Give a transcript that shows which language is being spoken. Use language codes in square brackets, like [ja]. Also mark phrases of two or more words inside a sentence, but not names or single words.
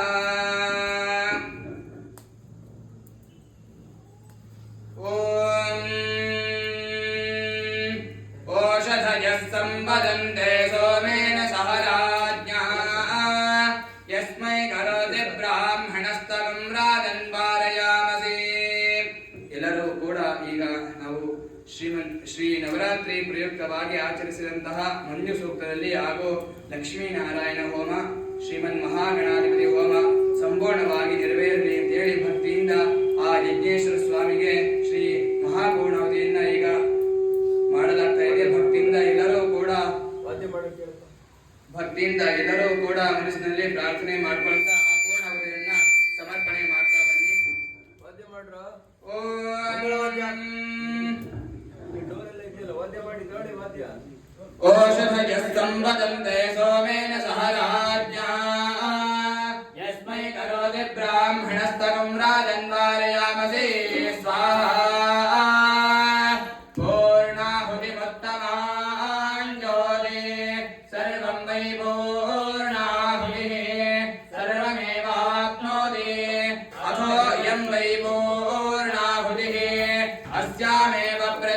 [sa] ओषधयः संवदन्ते सोमेन सह राज्ञः यस्मै करोति ब्राह्मणस्तवं राजन् वारयामसि। [kn] ಎಲ್ಲರೂ ಕೂಡ ಈಗ ನಾವು ಶ್ರೀ ನವರಾತ್ರಿ ಪ್ರಯುಕ್ತವಾಗಿ ಆಚರಿಸಿದಂತಹ ಮಂಜು ಸೂಕ್ತದಲ್ಲಿ ಹಾಗೂ ಲಕ್ಷ್ಮೀನಾರಾಯಣ ಹೋಮ ಶ್ರೀಮನ್ ಮಹಾಗಣಾಧಿಪತಿ ಹೋಮ ಸಂಪೂರ್ಣವಾಗಿ ನೆರವೇರಲಿ ಅಂತೇಳಿ ಭಕ್ತಿಯಿಂದ ಆ ಯಜ್ಞೇಶ್ವರ ಸ್ವಾಮಿಗೆ ಶ್ರೀ ಮಹಾಪೂರ್ಣಾವಧಿಯನ್ನ ಈಗ ಮಾಡಲಾಗ್ತಾ ಇದೆ. ಭಕ್ತಿಯಿಂದ ಎಲ್ಲರೂ ಕೂಡ ಮನಸ್ಸಿನಲ್ಲಿ ಪ್ರಾರ್ಥನೆ ಮಾಡ್ಕೊಳ್ತಾ ಆ ಪೂರ್ಣಾವಧಿಯನ್ನ ಸಮರ್ಪಣೆ ಮಾಡ್ತಾ ಬನ್ನಿ. [sa] ಓಷಧಯಃ ಸಂವದಂತೆ ಸೋಮೇನ ಸಹ ರಾಜ್ಞಃ ಯಸ್ಮೈ ಕರೋತಿ ಬ್ರಾಹ್ಮಣಸ್ತವಂ ರಾಜನ್ ವಾರಯಾಮಸಿ ಸ್ವಾಹಾ ಪೂರ್ಣಾಹುತಿಮುತ್ತಮಾನ್ ಜ್ಯೋತಿ ಸರ್ವಂ ವೈ ಪೂರ್ಣಾಹುತಿಃ ಸರ್ವಮೇವಾಪ್ನೋತಿ ಅಥೋ ಇಯಂ ವೈ ಪೂರ್ಣಾಹುತಿಃ ಅಸ್ಯಾಮೇವ ಪ್ರತಿ